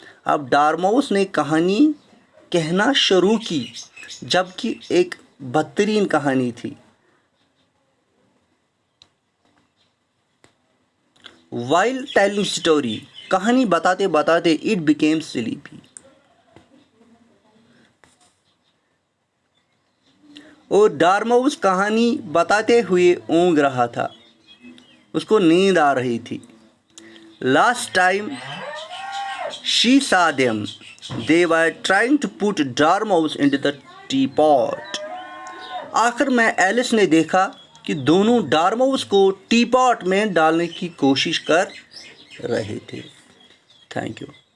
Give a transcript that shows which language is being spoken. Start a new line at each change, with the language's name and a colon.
Urdu: اب ڈارماؤس نے کہانی کہنا شروع کی, جبکہ ایک بدترین کہانی تھی.
English: While telling story,
Urdu: کہانی بتاتے بتاتے
English: it became sleepy.
Urdu: اور ڈارماؤس کہانی بتاتے ہوئے اونگ رہا تھا. اس کو نیند آ رہی تھی.
English: Last time she saw them, they were trying to put Dormouse into the teapot.
Urdu: آخر میں ایلس نے دیکھا کہ دونوں ڈارماؤس کو ٹی پاٹ میں ڈالنے کی کوشش کر رہے تھے.
English: Thank you.